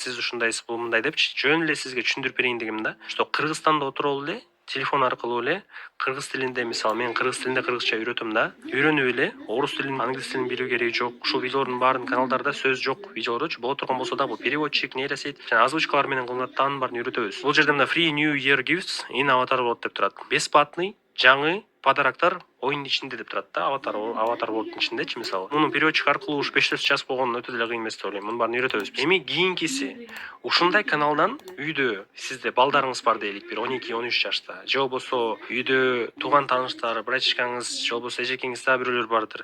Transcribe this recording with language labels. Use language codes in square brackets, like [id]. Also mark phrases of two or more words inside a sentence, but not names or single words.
[ky] Сиз ушундайсыз, бул мындай депчи. Жөн эле сизге түшүндүрүп берейин дегем да. Что Кыргызстанда отуруп эле телефон аркылуу эле кыргыз тилинде, мисалы мен кыргыз тилинде кыргызча үйрөтөм да. Үйрөнүп эле орус тилин, англис тилин билүү кереги жок. Ушул видеолордун баарын каналдарда сөз жок видеолорчу боло турган болсо да, бул переводчик, нейросеть жана озвучкалар менен кылынат, таанын баарын үйрөтөбүз. Бул жерде мына [en] free new year gifts in avatar world [ky] деп турат. Бесплатный жаңы подароктор оюндун ичинде деп турат да, аватар worldдун ичиндечи мисалы. Муну переводчик аркылуу уш 5 жазып болгон өтө деле кыйын эмес деп ойлойм. Мунун баарын үйрөтөбүз. Эми кийинкиси ушундай каналдан үйдө сизде балдарыңыз бар дейлик, бир 12-13 жашта, же болбосо үйдө тууган тааныштар, братчикаңыз, же болбосо эжекеңиз да бирөөлөр бардыр.